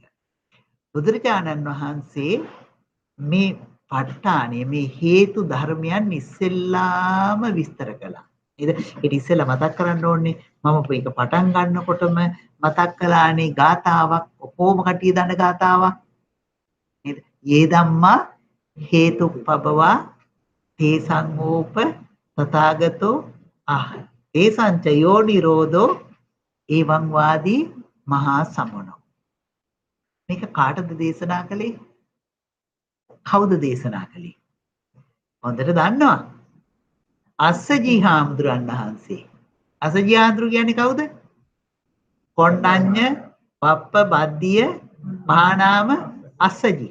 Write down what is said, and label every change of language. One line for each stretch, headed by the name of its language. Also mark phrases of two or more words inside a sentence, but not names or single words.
Sinhala: බුදුරජාණන් වහන්සේ මේ ප ဋ ාණය මේ හේතු ධර්මයන් ඉස්සෙල්ලාම විස්තර කළා. නේද? ඊට ඉස්සෙල්ලා මතක් කරන්න ඕනේ මම මේක පටන් ගන්නකොටම මතක් කළානේ ගාතාවක් කොහොම කටිය දන්න ගාතාවක් නේද?
Pali: යේ ධම්මා හේතුප්පබවා තේසං ඕප තථාගතෝ ආහ තේසං ච යෝ නිරෝධෝ එවං වාදී මහා සමනෝ.
Sinhala: මේක කාටද දේශනා කළේ? කවුද දේශනා කළේ? හොඳට දන්නවා. අස්සජී හාමුදුරන් වහන්සේ. අස්සජී හාමුදුරු කියන්නේ කවුද? කොණ්ඩඤ්ඤ පප්ප බද්දිය මහානාම අස්සජී.